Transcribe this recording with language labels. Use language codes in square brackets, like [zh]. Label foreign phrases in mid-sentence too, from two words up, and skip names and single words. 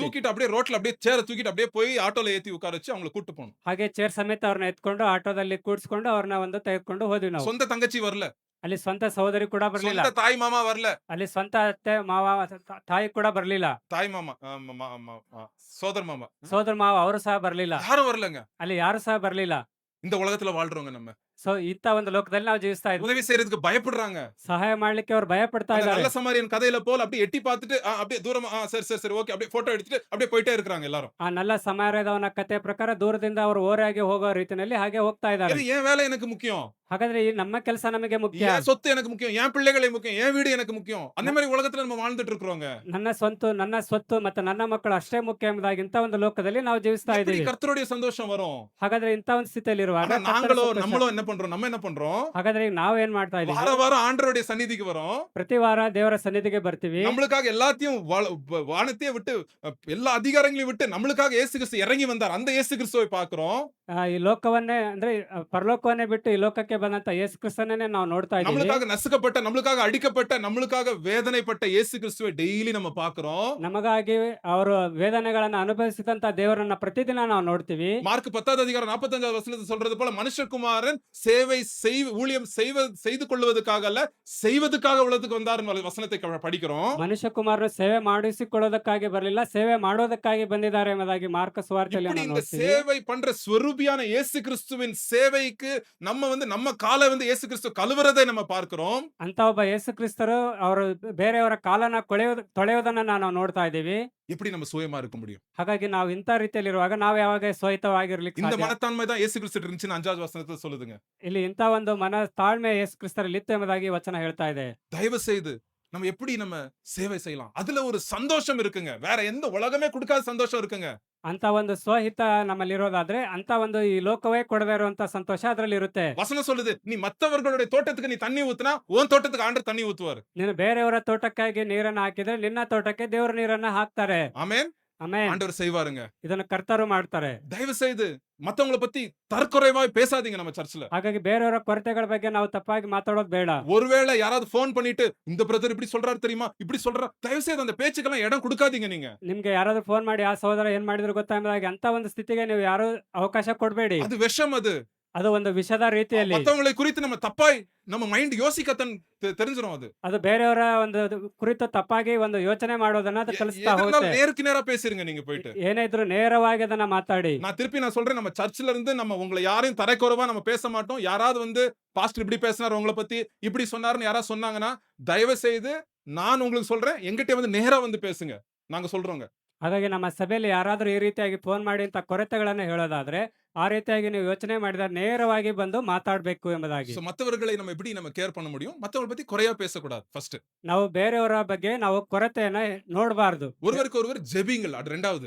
[ta] தூக்கிட்டு அப்படியே ரோட்ல அப்படியே சேர தூக்கிட்டு அப்படியே போய் ஆட்டோல ஏத்தி உட்கார வச்சு அவங்களை கூட்டு போனோம். [kn] ಹಾಗೆ ಚೇರ್ ಸಮೇತ ಅವ್ರನ್ನ ಎತ್ಕೊಂಡು ಆಟೋದಲ್ಲಿ ಕೂಡ್ಸ್ಕೊಂಡು ಅವ್ರನ್ನ ಒಂದು ತೆಗೆದುಕೊಂಡು ಹೋದ್ವಿ ನಾವು. [ta] சொந்த தங்கச்சி வரல. [kn] ಅಲ್ಲಿ ಸ್ವಂತ ಸಹೋದರಿ ಕೂಡ ಬರ್ಲಿಲ್ಲ. [ta] சொந்த தாய் மாமா வரல. [kn] ಅಲ್ಲಿ ಸ್ವಂತ ಅತ್ತೆ ಮಾವ ತಾಯಿ ಕೂಡ ಬರ್ಲಿಲ್ಲ. [ta] தாய் மாமா சோதர் மாமா [kn] ಸಹೋದರ ಮಾವ ಅವರು ಸಹ ಬರ್ಲಿಲ್ಲ. [ta] யாரும் வரலங்க. [kn] ಅಲ್ಲಿ ಯಾರು ಸಹ ಬರ್ಲಿಲ್ಲ. [ta] இந்த உலகத்துல வாழ்றவங்க நம்ம [kn] ಸೊ ಇಂತ ಒಂದು ಲೋಕದಲ್ಲಿ ನಾವು ಜೀವಿಸ್ತಾ ಇದ್ವಿ. [ta] உதவி செய்யறதுக்கு பயப்படுறாங்க. [kn] ಸಹಾಯ ಮಾಡ್ಲಿಕ್ಕೆ ಅವ್ರು ಭಯ ಪಡ್ತಾ [ta] அந்த [kn] ಇದ್ದಾರೆ. [ta] நல்ல சமாரியன் கதையில போல அப்படியே எட்டி பார்த்துட்டு அப்படியே தூரமா சரி ஓகே அப்படியே போட்டோ எடுத்துட்டு அப்படியே போயிட்டே இருக்காங்க எல்லாரும். [kn] ಆ ನಲ್ಲ ಸಮಾರ್ಯದವನ ಕತೆ ಪ್ರಕಾರ ದೂರದಿಂದ ಅವರು ಓರೆಯಾಗಿ ಹೋಗೋ ರೀತಿಯಲ್ಲಿ ಹಾಗೆ ಹೋಗ್ತಾ ಇದ್ದಾರೆ. [ta] இது என் வேலை எனக்கு முக்கியம். [kn] ಹಾಗಾದ್ರೆ ಈ ನಮ್ಮ ಕೆಲಸ ನಮಗೆ ಮುಖ್ಯ. [ta] என் சொத்து எனக்கு முக்கியம். என் பிள்ளைகளை முக்கியம். என் வீடு எனக்கு முக்கியம். அந்த மாதிரி உலகத்துல நம்ம வாழ்ந்துட்டு இருக்கிறோங்க. [kn] ನನ್ನ ಸ್ವತ್ತು ಮತ್ತೆ ನನ್ನ ಮಕ್ಕಳು ಅಷ್ಟೇ ಮುಖ್ಯ ಎಂಬುದಾಗಿ ಇಂತ ಒಂದು ಲೋಕದಲ್ಲಿ ನಾವು ಜೀವಿಸ್ತಾ [ta] எப்படி [kn] ಇದ್ದೀವಿ. [ta] கர்த்தருடைய சந்தோஷம் வரும்? [kn] ಹಾಗಾದ್ರೆ ಇಂತ ಒಂದು ಸ್ಥಿತಿಯಲ್ಲಿ ಇರುವಾಗ [ta] ஆனா [kn] ಕರ್ತನ [ta] நாங்களும் [kn] ಸಂತೋಷ. [ta] நம்மளும் என்ன பண்றோம்? நம்ம என்ன பண்றோம்? [kn] ಹಾಗಾದ್ರೆ ಈಗ ನಾವು ಏನ್ ಮಾಡ್ತಾ ಇದೀವಿ? [ta] வார வாரம் ஆண்டவருடைய சந்நிதிக்கு வரோம். [kn] ಪ್ರತಿ ವಾರ ದೇವರ ಸನ್ನಿಧಿಗೆ ಬರ್ತೀವಿ. [ta] நம்மளுக்காக எல்லாத்தையும் வானத்தையே விட்டு எல்லா அதிகாரங்களையும் விட்டு நம்மளுக்காக இயேசு கிறிஸ்து இறங்கி வந்தார். அந்த இயேசு கிறிஸ்துவை பார்க்கிறோம். [kn] ಈ ಲೋಕವನ್ನೇ ಅಂದ್ರೆ ಪರಲೋಕವನ್ನೇ ಬಿಟ್ಟು ಈ ಲೋಕಕ್ಕೆ ಬಂದಂತ ಯೇಸು ಕ್ರಿಸ್ತನನ್ನೇ ನಾವು ನೋಡ್ತಾ ಇದ್ದೀವಿ. [ta] நம்மளுக்காக நசுக்கப்பட்ட, நம்மளுக்காக அடிக்கப்பட்ட, நம்மளுக்காக வேதனைப்பட்ட இயேசு கிறிஸ்துவை டெய்லி நம்ம பார்க்கிறோம். [kn] ನಮಗಾಗಿ ಅವರು ವೇದನೆಗಳನ್ನ ಅನುಭವಿಸಿದಂತ ದೇವರನ್ನ ಪ್ರತಿದಿನ ನಾವು ನೋಡ್ತೀವಿ. [ta] மார்க் 10வது அதிகாரம் 45வது வசனத்தில் சொல்றது போல மனுஷகுமாரன் ஊழியம் செய்து கொள்வதற்காக அல்ல செய்வதற்காக உலகத்துக்கு வந்தார் வசனத்தை படிக்கிறோம். [kn] ಮನುಷ್ಯ ಕುಮಾರರು ಸೇವೆ ಮಾಡಿಸಿಕೊಳ್ಳೋದಕ್ಕಾಗಿ ಬರಲಿಲ್ಲ, ಸೇವೆ ಮಾಡೋದಕ್ಕಾಗಿ ಬಂದಿದ್ದಾರೆ ಎಂಬುದಾಗಿ ಮಾರ್ಕ ಸುವಾರ್ತೆಯಲ್ಲಿ [ta] இப்படி [kn] ನಾವು [ta] இந்த [kn] ನೋಡ್ತೀವಿ. [ta] சேவை பண்ற ஸ்வரூபியான இயேசு கிறிஸ்துவின் சேவைக்கு நம்ம காலை வந்து இயேசு கிறிஸ்து கழுவுறதை நம்ம பார்க்கிறோம். [kn] ಅಂತ ಒಬ್ಬ ಯೇಸು ಕ್ರಿಸ್ತರು ಅವರು ಬೇರೆಯವರ ಕಾಲನ ತೊಳೆಯೋದನ್ನ ನಾವು ನೋಡ್ತಾ ಇದ್ದೀವಿ. [ta] எப்படி நம்ம சுயமா இருக்க முடியும்? [kn] ಹಾಗಾಗಿ ನಾವು ಇಂಥ ರೀತಿಯಲ್ಲಿ ಇರುವಾಗ ನಾವು ಯಾವಾಗ ಸ್ವಹಿತವಾಗಿರ್ಲಿಕ್ಕೆ [ta] இந்த [kn] ಸಾಧ್ಯ? [ta] மனத்தாண்மை தான் இயேசு கிறிஸ்து இருந்துச்சுன்னு 5வது வசனத்துல சொல்லுதுங்க. [kn] ಇಲ್ಲಿ ಇಂಥ ಒಂದು ತಾಳ್ಮೆ ಯೇಸು ಕ್ರಿಸ್ತರಲ್ಲಿ ಇತ್ತು ಎಂಬುದಾಗಿ ವಚನ ಹೇಳ್ತಾ ಇದೆ. [ta] தயவு செய்து நம்ம எப்படி நம்ம சேவை செய்யலாம்? அதுல ஒரு சந்தோஷம் இருக்குங்க. வேற எந்த உலகமே கொடுக்காத சந்தோஷம் இருக்குங்க. [kn] ಅಂತ ಒಂದು ಸ್ವಹಿತ ನಮ್ಮಲ್ಲಿ ಇರೋದಾದ್ರೆ ಅಂತ ಒಂದು ಈ ಲೋಕವೇ ಕೊಡದೇ ಇರುವಂತ ಸಂತೋಷ ಅದರಲ್ಲಿ ಇರುತ್ತೆ. [ta] வசனம் சொல்லுது, நீ மத்தவர்களுடைய தோட்டத்துக்கு நீ தண்ணி ஊத்துனா உன் தோட்டத்துக்கு ஆண்டவர் தண்ணி ஊத்துவார். [kn] ನೀನು ಬೇರೆಯವರ ತೋಟಕ್ಕಾಗಿ ನೀರನ್ನ ಹಾಕಿದ್ರೆ ನಿನ್ನ ತೋಟಕ್ಕೆ ದೇವರ ನೀರನ್ನ ಹಾಕ್ತಾರೆ. [ta] ஆமென். [kn] ಆಮೆನ್. [ta] ஆண்டவர் செய்வாருங்க. [kn] ಇದನ್ನು ಕರ್ತರು ಮಾಡ್ತಾರೆ. [ta] தயவு செய்து மத்தவங்கள பத்தி தற்குறைவாய் பேசாதீங்க நம்ம சர்ச்சில். [kn] ಹಾಗಾಗಿ ಬೇರೆಯವರ ಕೊರತೆಗಳ ಬಗ್ಗೆ ನಾವು ತಪ್ಪಾಗಿ ಮಾತಾಡೋದು ಬೇಡ. [ta] ஒருவேளை யாராவது போன் பண்ணிட்டு இந்த பிரதர் இப்படி சொல்றாரு தெரியுமா, இப்படி சொல்றா, தயவு செய்து அந்த பேச்சுக்கெல்லாம் இடம் கொடுக்காதீங்க. நீங்க [kn] ನಿಮ್ಗೆ ಯಾರಾದ್ರೂ ಫೋನ್ ಮಾಡಿ ಆ ಸಹೋದರ ಏನ್ ಮಾಡಿದ್ರು ಗೊತ್ತಾ ಎಂಬುದಾಗಿ ಅಂತ ಒಂದು ಸ್ಥಿತಿಗೆ ನೀವು ಯಾರು ಅವಕಾಶ ಕೊಡ್ಬೇಡಿ. [ta] அது விஷம். [kn] ಅದು ಒಂದು ವಿಷದ ರೀತಿಯಲ್ಲಿ [ta] மத்தவங்களை குறித்து நம்ம தப்பாய் நம்ம மைண்ட் யோசிக்க தெரிஞ்சிரும். [kn] ಅದು ಬೇರೆಯವರ ಒಂದು ಕುರಿತು ತಪ್ಪಾಗಿ ಒಂದು ಯೋಚನೆ ಮಾಡೋದನ್ನ ಅದು ಕಲಿಸ್ತಾ ಹೋಗುತ್ತೆ. [ta] நேருக்கு நேரா பேசுறீங்க நீங்க போயிட்டு. [kn] ಏನೇ ಇದ್ರು ನೇರವಾಗಿ ಅದನ್ನ ಮಾತಾಡಿ. [ta] நான் சொல்றேன், நம்ம சர்ச்சில இருந்து நம்ம உங்களை யாரையும் தரைக்குறைவா நம்ம பேச மாட்டோம். யாராவது வந்து பாஸ்டர் இப்படி பேசினார், உங்களை பத்தி இப்படி சொன்னாருன்னு யாராவது சொன்னாங்கன்னா தயவு செய்து நான் உங்களுக்கு சொல்றேன், எங்கிட்ட வந்து நேரா வந்து பேசுங்க. நாங்க சொல்றோங்க. [kn] ಹಾಗಾಗಿ ನಮ್ಮ ಸಭೆಯಲ್ಲಿ ಯಾರಾದರೂ ಈ ರೀತಿಯಾಗಿ ಫೋನ್ ಮಾಡಿ ಇಂಥ ಕೊರತೆಗಳನ್ನು ಹೇಳೋದಾದ್ರೆ, ಆ ರೀತಿಯಾಗಿ ನೀವು ಯೋಚನೆ ಮಾಡಿದರೆ ನೇರವಾಗಿ ಬಂದು ಮಾತಾಡಬೇಕು ಎಂಬುದಾಗಿ. [ta] சோ மத்தவர்களை நம்ம எப்படி கேர் பண்ண முடியும்? மத்தவங்கள பத்தி குறையா பேசக்கூடாது ஃபர்ஸ்ட். [kn] ನಾವು ಬೇರೆಯವರ ಬಗ್ಗೆ ನಾವು ಕೊರತೆಯನ್ನ ನೋಡಬಾರ್ದು. [ta] ஒருவருக்கு ஒருவர் ஜெபிங்கள். அது 2வது.